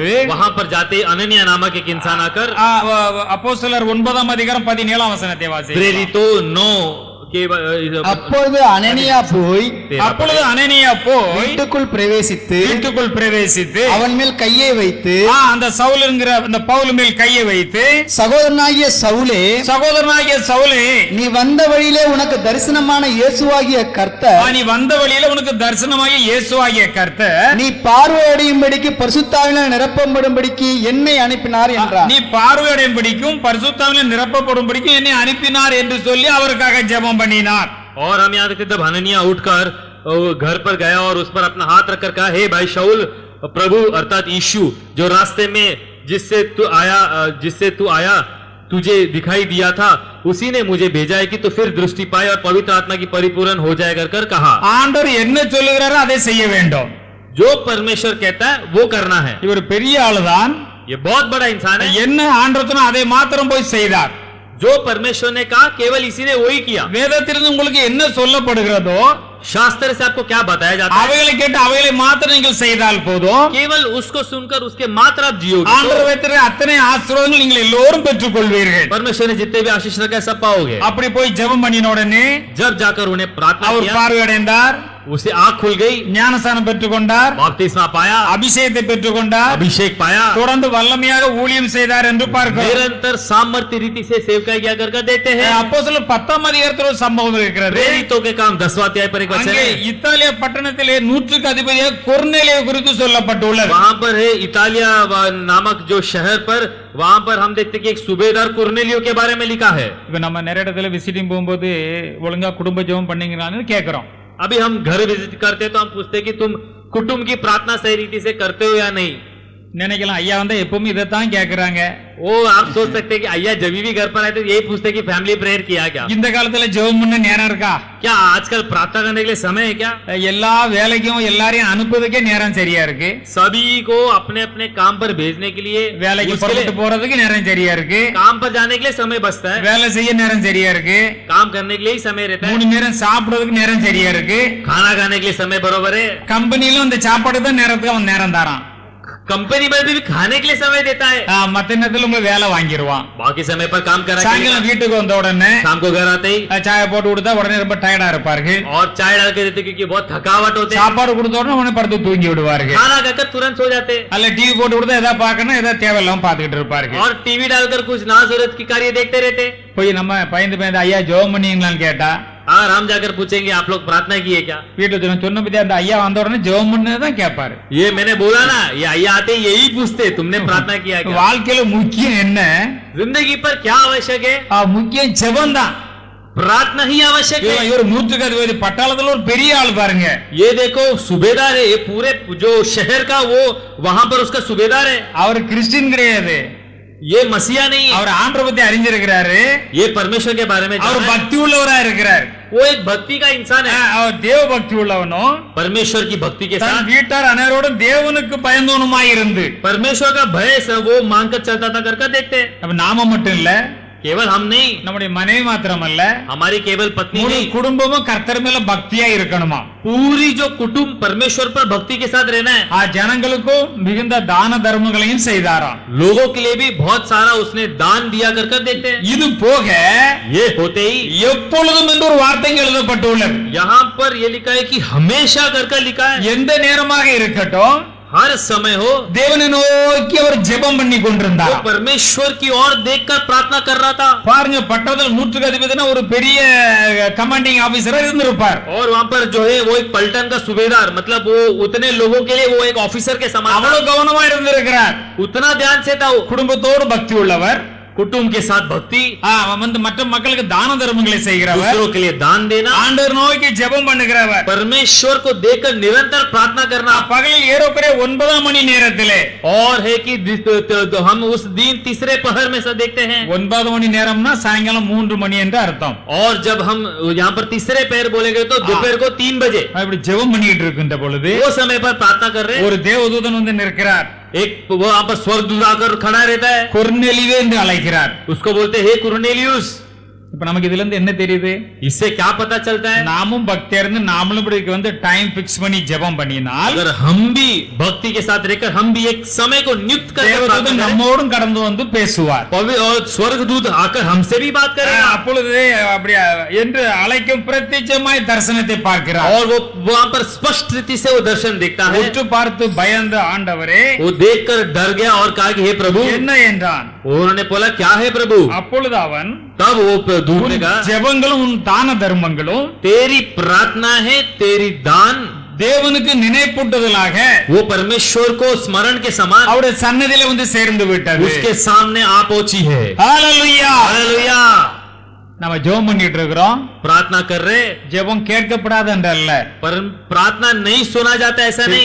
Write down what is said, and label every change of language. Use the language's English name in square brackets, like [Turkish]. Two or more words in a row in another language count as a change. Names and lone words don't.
[Hindi] वहां पर जाते ही अननिया नामक एक इंसान आकर, [Tamil] அப்போஸ்தலர் 9 அதிகாரம் 17 வசனத்தை வாசி. [Hindi] प्रेरितों 9 के [Tamil] அப்பொழுது அனனியா போய் அப்பொழுது அனனியா போய் வீட்டுக்குள் பிரவேசித்து வீட்டுக்குள் பிரவேசித்து அவன் மேல் கையை வைத்து அந்த சவுல் என்கிற அந்த பவுல் மேல் கையை வைத்து, சகோதரனாகிய சவுலே, சகோதரனாகிய சவுலே, நீ வந்த வழியிலே உனக்கு தரிசனமான இயேசுவாகிய கர்த்தர் நீ வந்த வழியில உனக்கு தரிசனமாகிய இயேசுவாகிய கர்த்தர் நீ பார்வையடையும்படிக்கு பரிசுத்தாவினால் நிரப்பப்படும்படிக்கு என்னை அனுப்பினார் என்றார். நீ பார்வையடையும்படிக்கும் பரிசுத்தாவினால் நிரப்பப்படும்படிக்கும் என்னை அனுப்பினார் என்று சொல்லி அவருக்காக ஜெபம் பண்ணினார். [Hindi] और हम यहाँ देखते तब हननिया उठकर घर पर गया और उस पर अपना हाथ रखकर कहा, हे भाई शाऊल, प्रभु अर्थात यीशु जो रास्ते में जिससे तू आया तुझे दिखाई दिया था, उसी ने मुझे भेजा है कि तू फिर दृष्टि पाए और पवित्र आत्मा की परिपूर्ण हो जाए कर कहा। [Tamil] ஆண்டவர் என்ன சொல்லுகிறாரோ அதை செய்ய வேண்டும். [Hindi] जो परमेश्वर कहता है वो करना है। [Tamil] இவர் பெரிய ஆளுதான். [Hindi] ये बहुत बड़ा इंसान है। [Tamil] என்ன ஆண்டவர் சொன்னா அதை மாத்திரம் போய் செய்தார். [Hindi] जो परमेश्वर ने कहा केवल इसी ने वही किया। [Tamil] வேதத்திலிருந்து உங்களுக்கு என்ன சொல்லப்படுகிறதோ [Hindi] शास्त्र से आपको क्या बताया जाता है, [Tamil] அவைகளை கேட்டு அவைகளை மாத்திரம் நீங்கள் செய்தால் போதும். [Hindi] केवल उसको सुनकर उसके मात्र आप जियोगे। [Tamil] ஆண்டவர் வைத்திருக்கிற அத்தனை ஆசீர்வாதங்கள் நீங்கள் எல்லோரும் பெற்றுக்கொள்வீர்கள். [Hindi] परमेश्वर ने जितने भी आशीष रखा है सब पाओगे। [Tamil] அப்படி போய் ஜெபம் பண்ணின உடனே [Hindi] जब जाकर उन्हें प्रार्थना [Tamil] அவர் [Hindi] किया, [Tamil] பார்வையடைந்தார். [Hindi] उसे आंख खुल गई, [Tamil] ஞானஸ்நானம் பெற்றுக்கொண்டார், [Hindi] बपतिस्मा पाया, [Tamil] அபிஷேகத்தை பெற்றுக்கொண்டார், [Hindi] अभिषेक पाया, [Tamil] தொடர்ந்து வல்லமையாக ஊழியம் செய்தார் என்று பார்க்கிறோம். [Hindi] निरंतर सामर्थ्य रीति से सेवकाई किया करके देते हैं। [Tamil] அப்போஸ்தலர் 10ஆம் அதிகாரத்தில் ஒரு சம்பவம் இருக்கிறது. [Hindi] प्रेरितों के काम 10वां अध्याय पर एक वचन [Tamil] அங்கே [Hindi] है। [Tamil] இத்தாலிய பட்டணத்திலே 100க்கு அதிபதியாக கொர்நேலியு குறித்து சொல்லப்பட்டுள்ளது. [Hindi] वहां पर है इतालिया नामक जो शहर पर, वहां पर हम देखते हैं कि एक सूबेदार कुर्नेलियो के बारे में लिखा है। [Tamil] இப்ப நம்ம நிறைய இடத்துல விசிட்டிங் போகும்போது ஒழுங்கா குடும்ப ஜெபம் பண்ணீங்களான்னு கேட்கிறோம். [Hindi] अभी हम घर विजिट करते हैं तो हम पूछते हैं कि तुम कुटुंब की प्रार्थना सही रीति से करते हो या नहीं। [Tamil] நினைக்கலாம் ஐயா வந்து எப்பவுமே இதைத்தான் கேட்கறாங்க. [Hindi] वो आप सोच सकते हैं कि अय्या जब भी घर पर आए तो यही पूछते हैं कि [English] family prayer [Hindi] किया क्या। [Tamil] இந்த காலத்துல ஜெபம் பண்ண நேரம் இருக்கா? [Hindi] क्या आजकल प्रार्थना करने के लिए समय है क्या? [Tamil] எல்லா வேலைக்கும் எல்லாரையும் அனுப்புறதுக்கே நேரம் சரியா இருக்கு. [Hindi] सभी को अपने अपने काम पर भेजने के लिए, [Tamil] வேலைக்கு [Hindi] उसके लिए [Tamil] புறப்பட்டு போறதுக்கு நேரம் சரியா இருக்கு. [Hindi] काम पर जाने के लिए समय बचता है, [Tamil] வேலை செய்ய நேரம் சரியா இருக்கு. [Hindi] काम करने के लिए ही समय रहता है, [Tamil] 3 நேரம் சாப்பிடுறதுக்கு நேரம் சரியா இருக்கு. [Hindi] खाना खाने के लिए समय बरोबर है, [Tamil] கம்பெனிலும் இந்த சாப்பாடு தான் நேரத்துக்கு அவன் நேரம் தரான். [Hindi] कंपनी में भी खाने के लिए समय देता है, [Tamil] மத்த நேரத்துல உங்க வேலை வாங்கிடுவான். [Hindi] बाकी समय पर काम करा के [Tamil] சாயங்காலம் வீட்டுக்கு வந்த உடனே [Hindi] शाम को घर आते ही [Tamil] சாய போட்டு கொடுத்தா உடனே ரொம்ப டயர்டா இருப்பார்கள். [Hindi] और चाय डाल के देते क्योंकि बहुत थकावट होते हैं, [Tamil] சாப்பாடு கொடுத்த உடனே உடனே படுத்து தூங்கி விடுவார்கள். [Hindi] खाना खाकर तुरंत सो जाते हैं, [Tamil] அல்ல டிவி போட்டு கொடுத்தா எதாவது பார்க்கணும், எதாவது தேவையில்லாம பாத்துக்கிட்டு இருப்பார்கள். [Hindi] और टीवी डालकर कुछ ना जरूरत की कार्य देखते रहते हैं। [Tamil] போய் நம்ம பயந்து ஐயா ஜெபம் பண்ணீங்களான்னு கேட்டா [Hindi] अगर हम जाकर पूछेंगे आप लोग प्रार्थना किए क्या, [Tamil] வீட்டுல சொன்ன பத்தி அந்த ஐயா வந்த உடனே ஜெபம் பண்ணதான் கேட்பாரு. [Hindi] ये मैंने बोला ना, ये अय्या आते ही यही पूछते तुमने प्रार्थना किया क्या। [Tamil] வாழ்க்கையில முக்கியம் என்ன? [Hindi] जिंदगी पर क्या आवश्यक है, [Tamil] முக்கியம் ஜெபம் தான். [Hindi] प्रार्थना ही आवश्यक है। [Tamil] இவர் 100க்கு அதிபதி பட்டாளத்துல ஒரு பெரிய ஆள் பாருங்க. [Hindi] ये देखो सूबेदार है, ये पूरे जो शहर का वो वहां पर उसका सूबेदार है। [Tamil] அவர் கிறிஸ்டியன் கிடையாது, [Hindi] ये मसीहा नहीं है, [Tamil] அவர் ஆண்டவரை பத்தி அறிஞ்சிருக்கிறாரு. [Hindi] ये परमेश्वर के बारे में [Tamil] அவர் [Hindi] जाना है। [Tamil] பக்தி உள்ளவரா இருக்கிறார். [Hindi] वो एक भक्ति का इंसान है, [Tamil] அவர் தேவ பக்தி உள்ளவனும் [Hindi] परमेश्वर की भक्ति के [Tamil] தன் [Hindi] साथ [Tamil] வீட்டார் அனைவரோடும் தேவனுக்கு பயந்தவனுமாய் இருந்து [Hindi] परमेश्वर का भय से वो मांग कर चलता था करके देखते। [Tamil] நம்ம நாம மட்டும் இல்ல, [Hindi] केवल हम नहीं, [Tamil] நம்முடைய மனைவி மாத்திரமல்ல, [Hindi] हमारी केवल पत्नी [Tamil] முழு [Hindi] नहीं, [Tamil] குடும்பமும் கர்த்தர் மேல பக்தியா இருக்கணுமா. [Hindi] पूरी जो कुटुंब परमेश्वर पर भक्ति के साथ रहना है। [Tamil] ஜனங்களுக்கும் மிகுந்த தான தர்மங்களையும் செய்தாராம். [Hindi] लोगों के लिए भी बहुत सारा उसने दान दिया कर देखते हैं। [Tamil] இது போக [Hindi] ये होते ही [Tamil] எப்பொழுதும் என்று ஒரு வார்த்தை எழுதப்பட்டுள்ளது. [Hindi] यहाँ पर ये लिखा है कि हमेशा कर लिखा है, [Tamil] எந்த நேரமாக இருக்கட்டும் [Hindi] हर समय हो [Tamil] தேவனை நோக்கி அவர் ஜெபம் பண்ணி [Hindi] वो [Tamil] கொண்டிருந்தார். [Hindi] परमेश्वर की ओर देखकर प्रार्थना कर रहा था। [Tamil] பாருங்க, பட்டத்தில் 100க்கு அதிபதினா ஒரு பெரிய [English] commanding officer [Tamil] இருந்திருப்பார். [Hindi] और वहां पर जो है वो एक पलटन का सूबेदार, मतलब वो उतने लोगों के लिए वो एक ऑफिसर के समान था। [Tamil] அவ்வளவு கவனமா இருந்திருக்கிறார். [Hindi] उतना ध्यान से था वो, [Tamil] குடும்பத்தோடு பக்தி உள்ளவர். [Hindi] कुटुंब के साथ भक्ति, [Tamil] வந்து மற்ற மக்களுக்கு தான தர்மங்களை செய்கிறவர். [Hindi] दूसरों के लिए दान देना, [Tamil] ஆண்டவர் நோக்கி ஜெபம் பண்ணுகிறவர். [Hindi] परमेश्वर को देखकर निरंतर प्रार्थना करना। [Tamil] பகலில் ஏறக்குறைய 9ஆம் மணி நேரத்திலே, [Hindi] और है कि हम उस दिन तीसरे पहर में से देखते हैं, [Tamil] 9 மணி நேரம்னா சாயங்காலம் 3 மணி என்று அர்த்தம். [Hindi] और जब हम यहाँ पर तीसरे पहर बोले गए तो दोपहर को 3 बजे [Tamil] இப்படி ஜெபம் பண்ணிட்டு இருக்கின்ற பொழுது [Hindi] वो समय पर प्रार्थना कर रहे हैं। [Tamil] ஒரு தேவதூதன் வந்து நிற்கிறார். [Hindi] एक वो वहां पर स्वर्गदूत आकर खड़ा रहता है, [Tamil] கொர்நேலியுவே என்று அழைக்கிறார். [Hindi] उसको बोलते हैं हे कुरनेलियुस। [Tamil] இப்ப நமக்கு இதுல இருந்து என்ன தெரியுது? [Hindi] इससे क्या पता चलता है, [Tamil] நாமும் பக்தியா இருந்து நாமளும் இப்படி வந்து [English] time fix [Tamil] பண்ணி ஜெபம் பண்ணினால் [Hindi] अगर हम भी भक्ति के साथ रहकर हम भी एक समय को नियुक्त कर [Tamil] தேவதூதன் நம்மோடும் கடந்து வந்து பேசுவார். [Hindi] और स्वर्गदूत आकर हमसे भी बात करेगा, [Tamil] அப்பொழுது அப்படி என்று அழைக்கும் பிரத்யட்சமாய் தரிசனத்தை பார்க்கிறார். [Hindi] और वो वहां पर स्पष्ट रीति से वो दर्शन देखता है। [Tamil] உற்று பார்த்து பயந்த ஆண்டவரே [Hindi] वो देखकर डर गया और कहा कि हे प्रभु। [Tamil] என்ன என்றான். [Hindi] उन्होंने बोला क्या है प्रभु। [Tamil] அப்பொழுது அவன் [Hindi] तब वो दूत ने कहा [Tamil] ஜெபங்களும் உன் தான தர்மங்களும் [Hindi] तेरी प्रार्थना है, तेरी दान [Tamil] தேவனுக்கு நினைப்பூட்டுதலாக [Hindi] वो परमेश्वर को स्मरण के समान [Tamil] அவருடைய சன்னதியில வந்து சேர்ந்து விட்டது. [Hindi] उसके सामने आ पहुंची है। [Tamil] ஹalleluya. [Hindi] हालेलुया। [Tamil] நம்ம ஜெபம் பண்ணிட்டு இருக்கிறோம், [Hindi] प्रार्थना कर रहे, [Tamil] ஜெபம் கேட்கப்படாது என்றல்ல, [Hindi] पर प्रार्थना नहीं सुना जाता ऐसा नहीं।